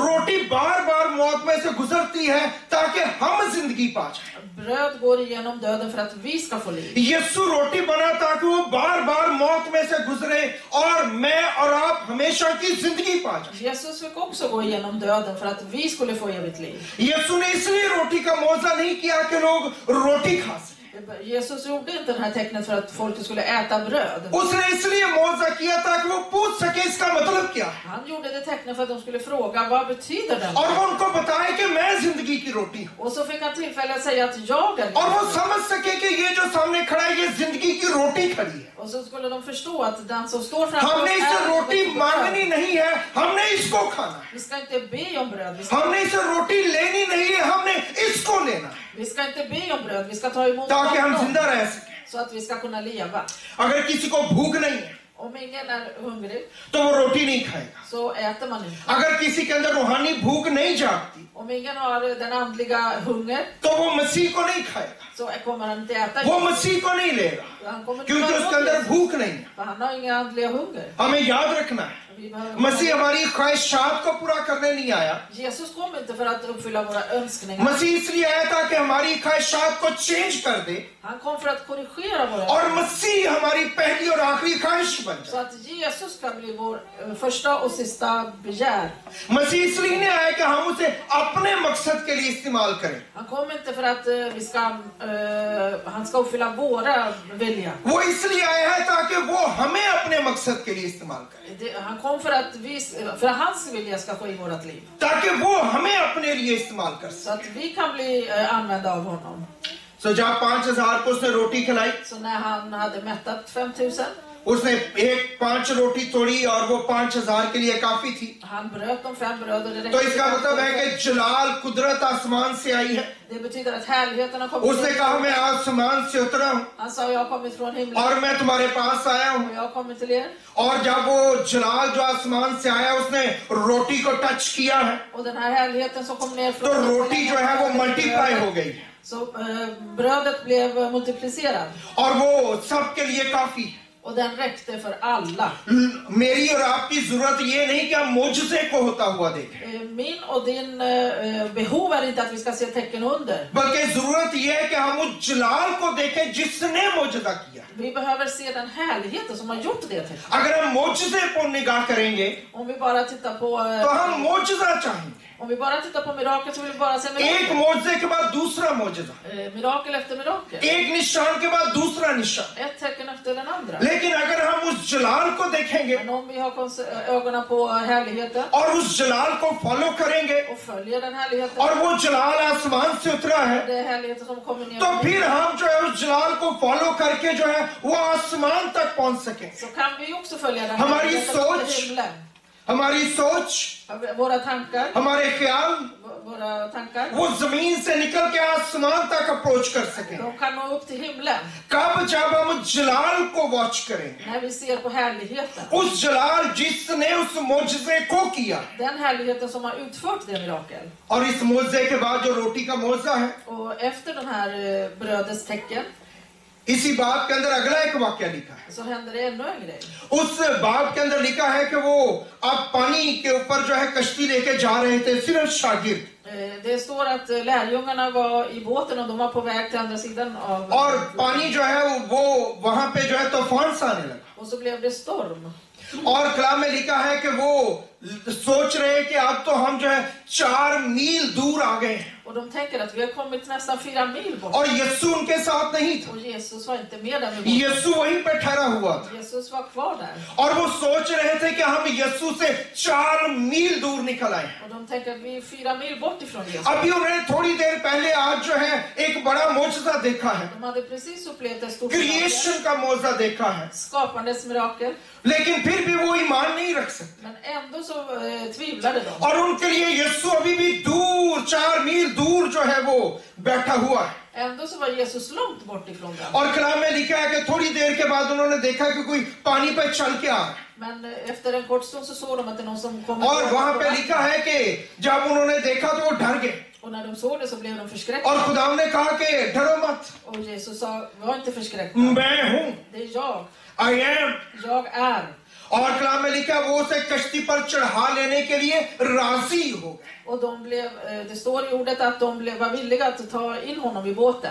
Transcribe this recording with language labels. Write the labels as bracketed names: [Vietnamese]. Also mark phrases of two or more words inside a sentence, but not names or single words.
[Hindi] रोटी बार बार मौत में से गुजरती है ताकि हम जिंदगी पा जाए। [Swedish] Bröd går igenom döden för att vi ska få liv. [Hindi] यीशु रोटी बना ताकि वो बार बार मौत में से गुजरे और मैं और आप हमेशा की जिंदगी पा जाए। [Swedish] Jesus fick också gå igenom döden för att vi skulle få evigt liv. [Hindi] यीशु ने इसलिए रोटी का मौजा नहीं किया कि लोग रोटी खा सके, [Swedish] Jesus gjorde inte det här tecknet för att folk skulle äta bröd. [Hindi] उसने इसलिए मौजज़ा किया ताकि वो पूछ सके इसका मतलब क्या है, [Swedish] Han gjorde det tecknet för att de skulle fråga vad betyder det? [Hindi] और वो उनको बताए कि मैं जिंदगी की रोटी हूँ, [Swedish] Och så fick han tillfälle att säga att jag är [Hindi] और वो [Swedish] livet. [Hindi] समझ सके कि ये जो सामने खड़ा है ये जिंदगी की रोटी खड़ी है। [Swedish] Och så skulle de förstå att den som står framför [Hindi] हमने [Swedish] oss [Hindi] इसे रोटी [Swedish] livets bröd. [Hindi] मांगनी नहीं है, हमने इसको खाना है। [Swedish] Vi ska inte be om bröd. [Hindi] हमने इसे रोटी लेनी नहीं है, हमने इसको लेना है, [Swedish] Vi ska inte be om bröd. Vi ska ta emot [Hindi] ताकि हम [Swedish] honom [Hindi] जिंदा रह सके। [Swedish] så att vi ska kunna leva. [Hindi] अगर किसी को भूख नहीं है [Swedish] Om ingen är hungrig [Hindi] तो वो रोटी नहीं खाएगा। [Swedish] så äter man inte. [Hindi] अगर किसी के अंदर रूहानी भूख नहीं जागती [Swedish] Om ingen har den andliga hunger [Hindi] तो वो मसीह को नहीं खाएगा, [Swedish] så kommer han inte äta. [Hindi] वो मसीह को नहीं लेगा, [Swedish] Han kommer inte [Hindi] क्योंकि [Swedish] ta [Hindi] उसके [Swedish] emot [Hindi] अंदर [Swedish] Jesus, [Hindi] भूख नहीं है। [Swedish] för han har ingen andliga hunger. [Hindi] हमें याद रखना है, [Swedish] Vi behöver- [Hindi] मसीह हमारी ख्वाहिशात को पूरा करने नहीं आया, [Swedish] Jesus kom inte för att uppfylla våra önskningar. [Hindi] मसीह इसलिए आया था कि हमारी ख्वाहिशात को चेंज कर दे [Swedish] Han kom för att korrigera våra [Hindi] और [Swedish] önskningar. [Hindi] मसीह हमारी पहली और आखिरी ख्वाहिश बन [Swedish] Så [Hindi] जाए। [Swedish] att Jesus kan bli vår första och sista begär. [Hindi] मसीह इसलिए नहीं आया कि हम उसे अपने मकसद के लिए इस्तेमाल करें, [Swedish] Han kom inte för att han ska uppfylla våra vilja. [Hindi] वो इसलिए आया है ताकि वो हमें अपने मकसद के लिए इस्तेमाल करे, [Swedish] Han kom för att hans vilja ska ske i vårt liv. [Hindi] ताकि वो हमें अपने लिए इस्तेमाल कर सके। [Swedish] Så att vi kan bli använda av honom. [Hindi] सो जब 5000 को उसने रोटी खिलाई, [Swedish] Så när han hade mättat 5000, [Hindi] उसने 5 रोटी तोड़ी और वो 5000 के लिए काफी थी। [Swedish] han bröt de 5 bröd och det [Hindi] तो [Swedish] räckte [Hindi] इसका मतलब है कि जलाल कुदरत आसमान से आई है। [Swedish] Det betyder att härligheten har kommit [Hindi] उसने कहा मैं आसमान से उतरा हूँ [Swedish] Han sa jag har kommit från himlen [Hindi] और मैं तुम्हारे पास आया हूँ। [Swedish] och jag har kommit till er. [Hindi] और जब वो जलाल जो आसमान से आया उसने रोटी को टच किया है [Swedish] Och den här härligheten som kom ner [Hindi] तो [Swedish] från [Hindi] रोटी जो है वो मल्टीप्लाई हो गई है [Swedish] Så brödet blev multiplicerat [Hindi] और वो सबके लिए काफी है। [Swedish] och den räckte för alla. [Hindi] मेरी और आपकी जरूरत ये नहीं कि हम मोजज़े को होता हुआ देखें, [Swedish] Min och din behov är inte att vi ska se tecken under. [Hindi] बल्कि जरूरत ये है कि हम उस जलाल को देखें जिसने मोजज़ा किया। [Swedish] Vi behöver se den härligheten som har gjort det tecknet. [Hindi] अगर हम मोजज़े पर निगाह करेंगे [Swedish] Om vi bara tittar på [Hindi] तो हम मोजज़ा चाहेंगे, [Swedish] om vi bara tittar på mirakel så vill vi bara se [Hindi] एक [Swedish] mirakel. [Hindi] मोजज़े के बाद दूसरा मोजज़ा, [Swedish] Mirakel efter mirakel. [Hindi] एक निशान के बाद दूसरा निशान। [Swedish] Ett tecken efter den andra. [Hindi] लेकिन अगर हम उस जलाल को देखेंगे [Swedish] Men om vi har ögonen på härligheten [Hindi] और उस जलाल को फॉलो करेंगे [Swedish] och följer den härligheten, [Hindi] और वो जलाल आसमान से उतरा है, [Swedish] det är härligheten som kommer ner [Hindi] तो [Swedish] från [Hindi] फिर [Swedish] himlen, [Hindi] हम जो है उस जलाल को फॉलो करके जो है वो आसमान तक पहुंच सके। [Swedish] så kan vi också följa den [Hindi] हमारी [Swedish] härligheten [Hindi] सोच, [Swedish] till himlen. [Hindi] हमारी सोच, [Swedish] Våra tankar, [Hindi] हमारे ख्याल [Swedish] våra tankar, [Hindi] वो जमीन से निकल के आसमान तक अप्रोच कर सके। [Swedish] de kan nå upp till himlen [Hindi] कब? जब हम जलाल को वॉच करें, [Swedish] när vi ser på härligheten. [Hindi] उस जलाल जिसने उस मोजज़े को किया। [Swedish] Den härligheten som har utfört det mirakel. [Hindi] और इस मोजज़े के बाद जो रोटी का मोजज़ा है, [Swedish] Och efter den här brödets tecken [Hindi] इसी बात के अंदर अगला एक वाक्य लिखा है। [Swedish] så händer det ännu en grej. [Hindi] उस बात के अंदर लिखा है कि वो अब पानी के ऊपर जो है कश्ती लेके जा रहे थे, सिर्फ शागिर्द, [Swedish] Det står att lärjungarna var i båten och de var på väg till andra sidan av [Hindi] और पानी जो है वो वहां पे जो है तूफान सा आने लगा। [Swedish] och så blev det storm. [Hindi] और कलाम में लिखा है कि वो सोच रहे हैं कि अब तो हम जो है 4 मील दूर आ गए हैं [Swedish] Och de tänker att vi har kommit nästan 4 mil bort. [Hindi] और यीशु उनके साथ नहीं था। [Swedish] Och Jesus var inte med där med båten. [Hindi] यीशु वहीं पे ठहरा हुआ था [Swedish] Jesus var kvar där. [Hindi] और वो सोच रहे थे कि हम यीशु से 4 मील दूर निकल आए। [Swedish] Och de tänker att vi är 4 mil bort ifrån Jesus. [Hindi] अभी उन्होंने थोड़ी देर पहले आज जो है एक बड़ा मोजज़ा देखा है, [Swedish] De hade precis upplevt ett stort mirakel. [Hindi] क्रिएशन का मोजज़ा देखा है, [Swedish] Skapandes mirakel. [Hindi] लेकिन फिर भी वो ईमान नहीं रख सकते [Swedish] Men ändå så tvivlade de. [Hindi] और उनके लिए यीशु अभी भी दूर 4 मील दूर जो है वो बैठा हुआ है। [Swedish] Ändå så var Jesus långt bort ifrån dem. [Hindi] और कलाम में लिखा है कि थोड़ी देर के बाद उन्होंने देखा कि कोई पानी पे चल के आ रहा है [Swedish] Men efter en kort stund så såg de att det är någon som kom. [Hindi] और वहां पे लिखा है कि जब उन्होंने देखा तो वो डर गए [Swedish] Och när de såg det så blev de förskräckta. [Hindi] और खुदा ने कहा कि डरो मत, [Swedish] Och Jesus sa, var inte förskräckta. [Hindi] मैं हूं, [Swedish] Det är jag. [English] I am। [Swedish] Jag är. [Hindi] और कलाम में लिखा वो उसे कश्ती पर चढ़ा लेने के लिए राजी हो गए [Swedish] Och de blev, det står i ordet att de var villiga att ta in honom i båten.